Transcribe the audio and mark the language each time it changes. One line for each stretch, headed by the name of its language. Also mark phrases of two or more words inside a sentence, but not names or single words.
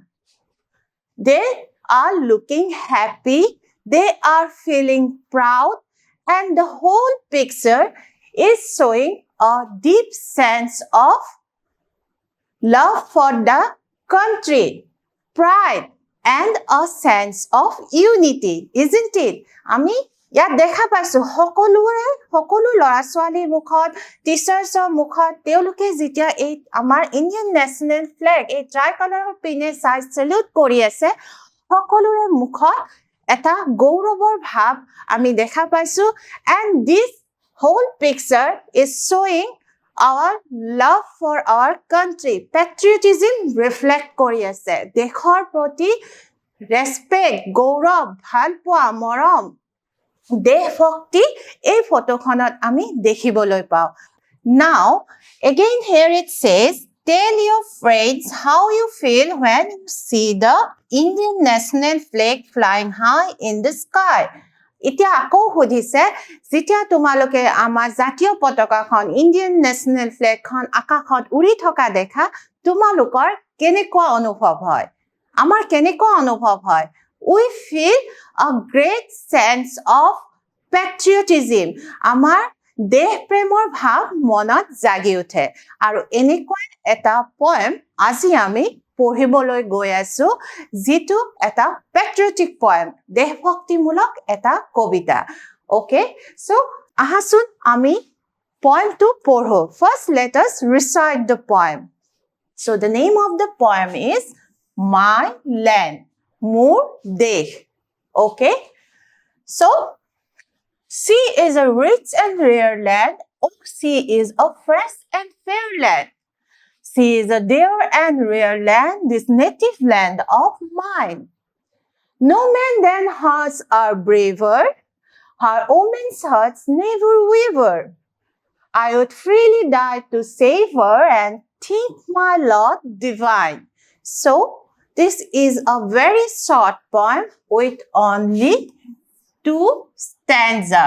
English: They are looking happy, they are feeling proud and the whole picture is showing a deep sense of love for the country, pride and a sense of unity, isn't it?
Assamese: আমি ইয়াত দেখা পাইছো সকলো লৰা ছোৱালীৰ মুখত টিচাৰ্ছৰ মুখত তেওঁলোকে যেতিয়া এই আমাৰ
English: Indian national flag
Assamese: এই ট্ৰাইকলাৰৰ পিনে চাই সেলিউট কৰি আছে সকলোৰে মুখত এটা গৌৰৱৰ ভাৱ আমি দেখা পাইছো
English: and this whole picture is showing our love for our country patriotism reflect
Assamese: কৰি আছে দেশৰ প্ৰতি respect গৌৰৱ ভালপোৱা মৰম দেশভক্তি এই ফটোখনত আমি দেখিবলৈ পাওঁ
English: now again here it says tell your friends how you feel when you see the Indian national flag flying high in the sky
Assamese: এতিয়া আকৌ সুধিছে যেতিয়া তোমালোকে আমাৰ জাতীয় পতাকাখন
English: Indian national
Assamese: ফ্লেগখন আকাশত উৰি থকা দেখা তোমালোকৰ কেনেকুৱা অনুভৱ হয় আমাৰ কেনেকুৱা অনুভৱ হয়
English: we feel a great sense of patriotism
Assamese: আমাৰ দেশ প্ৰেমৰ ভাৱ মনত জাগি উঠে আৰু এনেকুৱা এটা poem আজি আমি পঢ়িবলৈ গৈ আছো যিটো এটা
English: patriotic poem
Assamese: দেশভক্তিমূলক এটা কবিতা
English: okay so
Assamese: আহাচোন আমি poem টো পঢ়ো
English: first let us recite the poem so the name of the poem is My Land
Assamese: মোৰ দেশ
English: okay so sea is a rich and rare land oh sea is a fresh and fair land sea is a dear and rare land this native land of mine no man than hearts are braver her woman's hearts never waver I would freely die to save her and think my lot divine so this is a very short poem with only 2 stanzas.